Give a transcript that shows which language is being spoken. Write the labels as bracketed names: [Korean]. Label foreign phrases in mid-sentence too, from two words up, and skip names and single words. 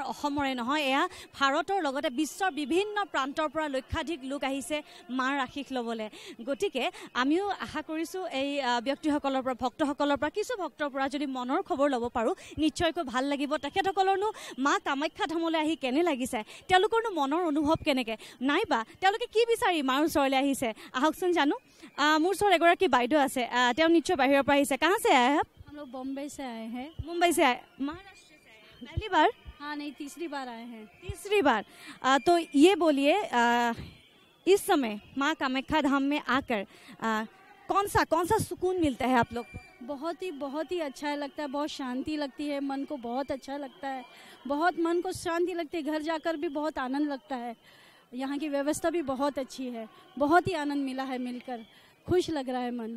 [Assamese] অসমৰে নহয় এয়া ভাৰতৰ লগতে বিশ্বৰ বিভিন্ন প্ৰান্তৰ পৰা লক্ষাধিক লোক আহিছে মাৰ আশীষ ল'বলৈ গতিকে আমিও আশা কৰিছোঁ এই ব্যক্তিসকলৰ পৰা ভক্তসকলৰ পৰা কিছু ভক্তৰ পৰা যদি মনৰ খবৰ ল'ব পাৰোঁ নিশ্চয়কৈ ভাল লাগিব তেখেতসকলৰনো মা কামাখ্যা ধামলৈ আহি কেনে লাগিছে তেওঁলোকৰনো মনৰ অনুভৱ কেনেকৈ নাইবা তেওঁলোকে কি বিচাৰি মাৰ ওচৰলৈ আহিছে আহকচোন জানো মোৰ ওচৰত এগৰাকী বাইদেউ আছে তেওঁ নিশ্চয় বাহিৰৰ পৰা আহিছে [Hindi] कहाँ से आए हैं हम लोग बॉम्बे से आए हैं मुंबई से आए महाराष्ट्र से आए पहली बार हाँ नहीं तीसरी बार आए हैं तीसरी बार तो ये बोलिए इस समय माँ कामाख्या धाम में आकर कौन सा सुकून मिलता है आप लोग बहुत ही अच्छा लगता है बहुत शांति लगती है मन को बहुत अच्छा लगता है बहुत मन को शांति लगती है घर जाकर भी बहुत आनंद लगता है यहाँ की व्यवस्था भी बहुत अच्छी है बहुत ही आनंद मिला है मिलकर खुश लग रहा है मन